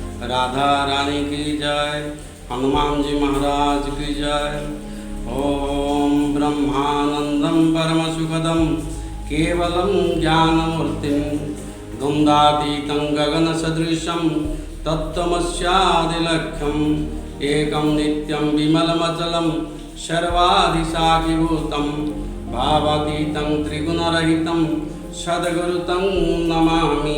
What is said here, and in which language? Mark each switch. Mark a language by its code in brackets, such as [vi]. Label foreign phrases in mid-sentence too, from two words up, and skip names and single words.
[hi] राधा रानी की जय, हनुमान जी महाराज की जय। [sa] ओम ब्रह्मानंदम परम सुखदम केवलम ज्ञानमूर्तिम द्वंद्वातीतं गगन सदृशं तत्त्वमस्यादिलक्ष्यम् एकं नित्यं विमलमचलं सर्वाधिसाक्षिभूतं भावातीतं त्रिगुणरहितं सद्गुरुतं नमामि।